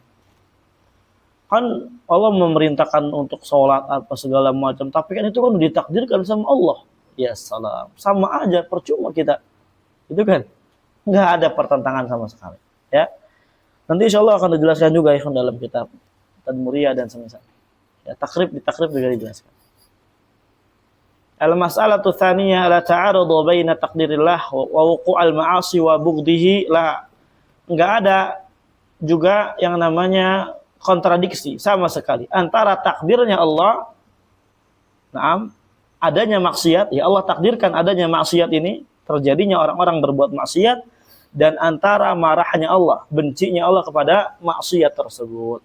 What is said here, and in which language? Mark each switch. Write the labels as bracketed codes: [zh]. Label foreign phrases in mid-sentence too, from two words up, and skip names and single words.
[id] Kan Allah memerintahkan untuk sholat apa segala macam, tapi kan itu kan ditakdirkan sama Allah. [ar] يا سلام, [id] sama aja, percuma kita. Itu kan nggak ada pertentangan sama sekali. Ya, nanti [ar] إن شاء الله [id] akan dijelaskan juga ya dalam kitab Tadmuriyah dan semisal. Ya, takrib juga dijelaskan. [ar] المسألة الثانية لا تعارض بين تقدير الله و وقوع المعاصي و بغضه لا. [id] Enggak ada juga yang namanya kontradiksi sama sekali antara takdirnya Allah, adanya maksiat, ya Allah takdirkan adanya maksiat ini, terjadinya orang-orang berbuat maksiat, dan antara marahnya Allah, bencinya Allah kepada maksiat tersebut.